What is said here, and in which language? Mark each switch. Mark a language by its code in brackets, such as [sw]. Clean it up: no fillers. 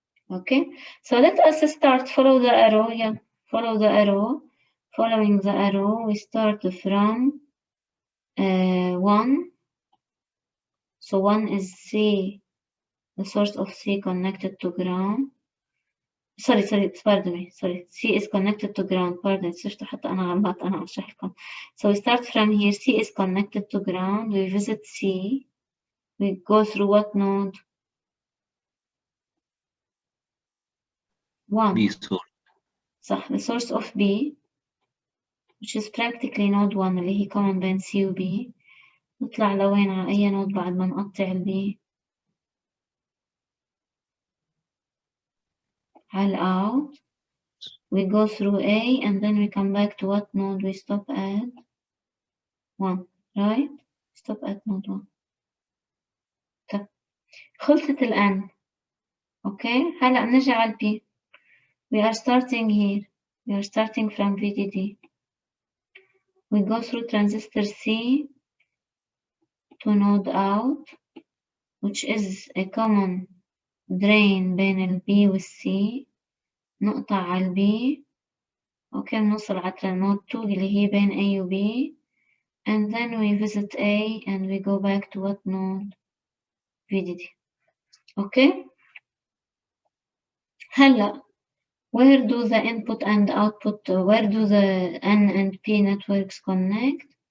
[en] Okay, so let us start. Follow the arrow. Yeah, follow the arrow. Following the arrow, we start from 1. So 1 is C, the source of C connected to ground. Sorry, pardon me. Sorry, C is connected to ground. Pardon, [ar] صرت حتى أنا غلط أنا أشرح لكم. [en] So we start from here. C is connected to ground. We visit C. We go through what node? 1. B source. صح, the source of B, which is practically node 1 [ar] اللي هي [en] common [ar] بين C و B. نطلع لوين على أي نود بعد ما نقطع ال B؟ على out. [en] We go through A and then we come back to what node? We stop at 1, right? Stop at node 1. [ar] طب خلصت ال N. Okay, هلأ نرجع على B. [en] We are starting here. We are starting from VDD. We go through transistor C to node out, which is a common drain [ar] بين ال B وال C. نقطع على ال B. Okay, نوصل على node 2 اللي هي بين A و B. [en] And then we visit A and we go back to what node? VDD. Okay? [ar] هلا, [en] where do the input and output, where do the N and P networks connect?